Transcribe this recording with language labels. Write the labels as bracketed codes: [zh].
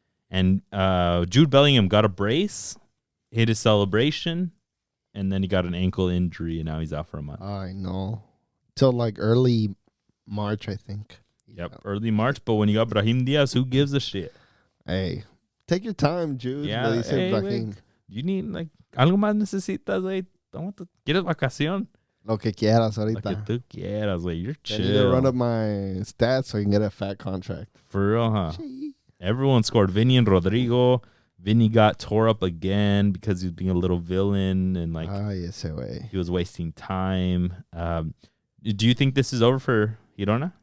[en] And Jude Bellingham got a brace, hit his celebration, and then he got an ankle injury, and now he's out for a month. I know. Till like early March, I think. Yep, early March. But when you got Brahim Diaz, who gives a shit? Hey, take your time, Jude. Yeah, you need, like, [es] algo más necesitas, güey. ¿Quieres vacación? Lo que quieras ahorita. Lo que tú quieras, güey. [en] You're chill. I need to run up my stats so I can get a fat contract. For real, huh? Everyone scored. Vinny and Rodrigo. Vinny got tore up again because he was being a little villain and like he was wasting time. Do you think this is over for Girona?